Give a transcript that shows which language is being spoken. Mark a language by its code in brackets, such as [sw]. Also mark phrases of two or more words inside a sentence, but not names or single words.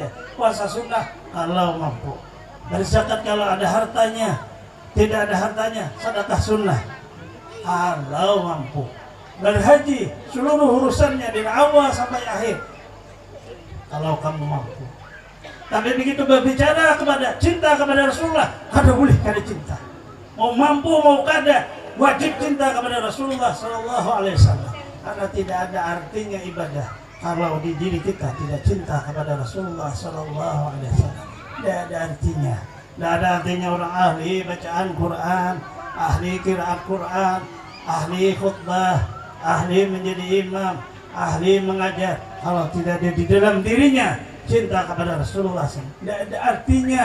[id] Puasa sunnah kalau mampu. Berzakat kalau ada hartanya. Tidak ada hartanya, sedekah sunnah kalau mampu. Berhaji seluruh urusannya dari awal sampai akhir kalau kamu mampu. Tapi begitu berbicara kepada cinta kepada Rasulullah, [bjn] kada boleh kada cinta. [id] Mau mampu mau kada, wajib cinta kepada Rasulullah [ar] صلى الله عليه وسلم. [id] Karena tidak ada artinya ibadah kalau di diri kita tidak cinta kepada Rasulullah [ar] صلى الله عليه وسلم. [id] Tidak ada artinya. Tidak ada artinya orang ahli bacaan Quran, ahli qiraat Quran, ahli khutbah, ahli menjadi imam, ahli mengajar, kalau tidak ada di dalam dirinya cinta kepada Rasulullah SAW, tidak ada artinya.